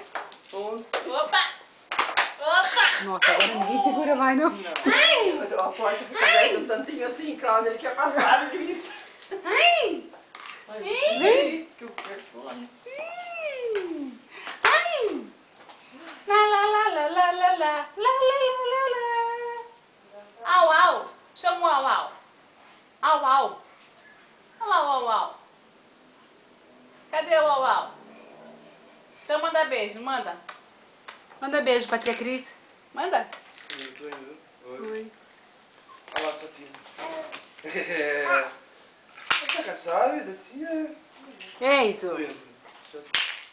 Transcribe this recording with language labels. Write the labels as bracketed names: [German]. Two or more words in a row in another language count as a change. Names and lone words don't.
[Portuguese] Opa! Opa! Nossa, agora ninguém segura mais, meu. Ai! A porta fica aberta um tantinho assim, quando ele quer passar, ele grita. Ai! Ai, vocês aí, que o perfume. Ai! La la la la la la la la la la. Au au! Chama o au au. Au au. Olha lá o au au. Cadê o au au? Então manda beijo, manda. Manda beijo pra tia Cris. Manda. Eu tô indo. Oi. Oi. Olha lá, sua tia. Tá cansado da tia? Enzo. Tô indo.